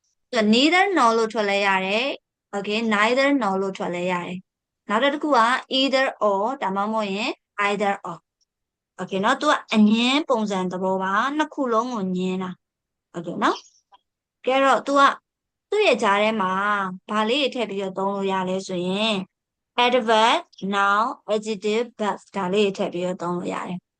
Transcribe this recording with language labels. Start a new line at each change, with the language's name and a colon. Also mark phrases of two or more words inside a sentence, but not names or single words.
English: neither nor
Burmese: လို့ထွက်လဲရတယ်
English: okay neither nor
Burmese: လို့ထွက်လဲရတယ်နောက်တစ်ခုက
English: either or
Burmese: ဒါမှမဟုတ်ရင်
English: either or okay
Burmese: เนาะသူကအငင်းပုံစံသဘောပါနှစ်ခုလုံးကိုငင်းတာ okay เนาะကဲတော့သူကသူ့ရဲ့ကြားထဲမှာဘာလေးတွေထည့်ပြီးတော့သုံးလို့ရလဲဆိုရင်
English: adverb noun adjective verb
Burmese: ဒါလေးတွေထည့်ပြီးတော့သုံးလို့ရတယ်